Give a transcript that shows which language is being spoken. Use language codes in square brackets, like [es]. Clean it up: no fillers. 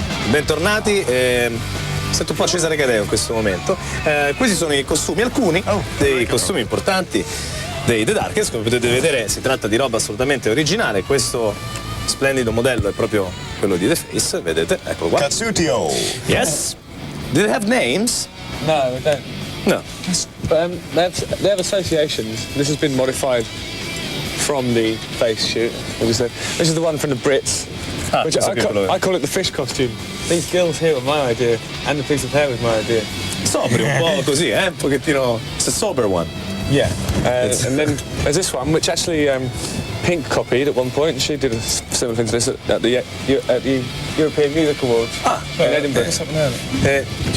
[it] Bentornati, sento un po' Cesare Cadeo in questo momento. Questi sono i costumi, alcuni dei costumi importanti dei The Darkness. Come potete vedere si tratta di roba assolutamente originale. Questo splendido modello è proprio quello di The Face, vedete, eccolo qua. Katsutio. [en] Yes. Do they have names? No, we don't. No. But they have associations. This has been modified from the face shoot. Obviously, this is the one from the Brits. Which I call it the fish costume. These gills here were my idea, and the piece of hair was my idea. [it] Sobrio, un po' così, un pochettino. [en] It's a sober one. Yeah. And then there's this one, which actually Pink copied at one point. She did a similar thing to this at the European Music Awards in Edinburgh.